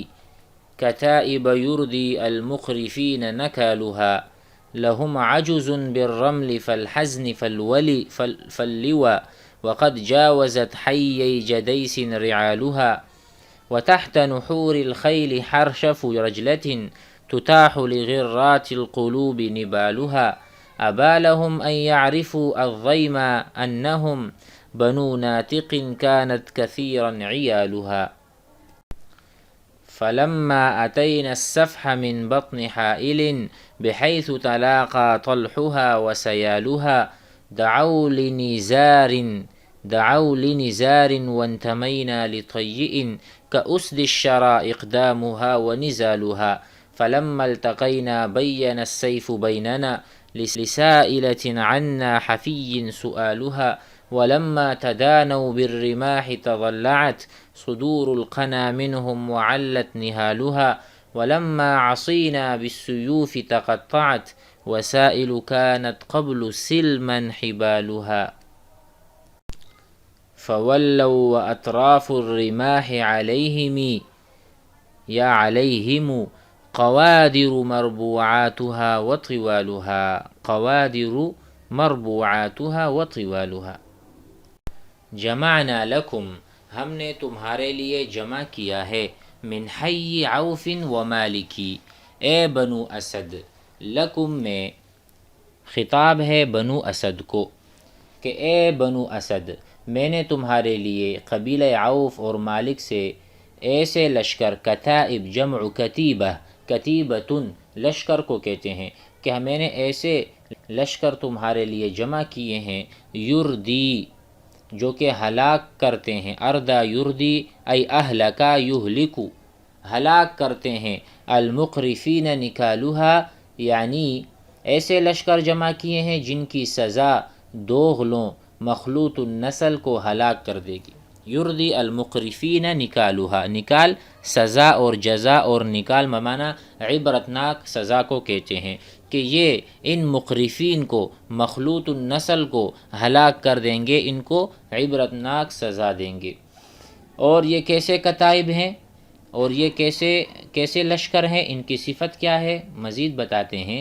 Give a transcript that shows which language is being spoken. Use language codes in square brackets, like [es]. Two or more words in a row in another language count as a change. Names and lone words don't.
[ar] كتائب يردي المخرفين نكالها لهم عجز بالرمل فالحزن فاللوى وقد جاوزت حيي جديس رعالها وتحت نحور الخيل حرشف رجلة تتاح لغرات القلوب نبالها أبى لهم أن يعرفوا الضيم أنهم بنو ناتق كانت كثيرا عيالها فلما أتينا السفح من بطن حائل بحيث تلاقى طلحها وسيالها دعوا لنزار وانتمينا لطيء كأسد الشرى إقدامها ونزالها فلما التقينا بين السيف بيننا لسائلة عنا حفي سؤالها ولما تدانوا بالرماح تضلعت صدور القنا منهم وعلت نهالها ولما عصينا بالسيوف تقطعت وسائل كانت قبل سلما حبالها فولوا وأطراف الرماح عليهم قوادر مربوعاتها وطوالها جمعنا لكم، [ur] ہم نے تمہارے لیے جمع کیا ہے، [ar] من حی عوف و مالکی، [ur] اے بنو اسد۔ لکم میں خطاب ہے بنو اسد کو کہ اے بنو اسد، میں نے تمہارے لیے قبیلہ عوف اور مالک سے ایسے لشکر، کتائب جمع کتیبہ، کتیبتن لشکر کو کہتے ہیں، کہ میں نے ایسے لشکر تمہارے لیے جمع کیے ہیں، یردی جو کہ ہلاک کرتے ہیں، [ar] اردہ یردی ای اہلکا یہلکو [ur] ہلاک کرتے ہیں، [ar] المقرفین نکالوہا [ur] یعنی ایسے لشکر جمع کیے ہیں جن کی سزا دوغلوں مخلوط النسل کو ہلاک کر دے گی۔ [ar] یردی المقرفین نکالوہا، [ur] نکال سزا اور جزا، اور نکال ممانا عبرتناک سزا کو کہتے ہیں، کہ یہ ان مقرفین کو، مخلوط النسل کو ہلاک کر دیں گے، ان کو عبرتناک سزا دیں گے۔ اور یہ کیسے کتائب ہیں اور یہ کیسے لشکر ہیں، ان کی صفت کیا ہے مزید بتاتے ہیں۔